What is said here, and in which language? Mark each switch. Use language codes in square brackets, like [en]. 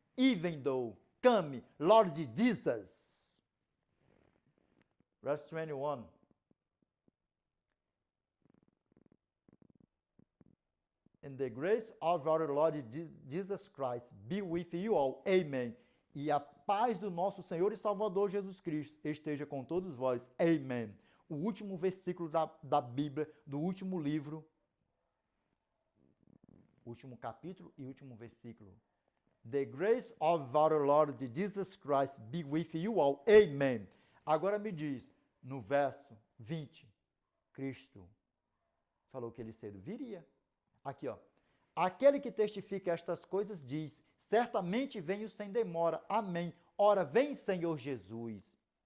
[en] Even though come Lord Jesus. Verse 21. And the grace of our Lord Jesus Christ be with you all. Amen. [pt] E a paz do nosso Senhor e Salvador Jesus Cristo esteja com todos vós. Amen. O último versículo da Bíblia, do último livro, último capítulo e último versículo. [en] The grace of our Lord Jesus Christ be with you all. Amen. [pt] Agora me diz, no verso 20, Cristo falou que ele cedo viria. Aqui, ó. Aquele que testifica estas coisas diz, certamente venho sem demora. Amém. Ora, vem, Senhor Jesus.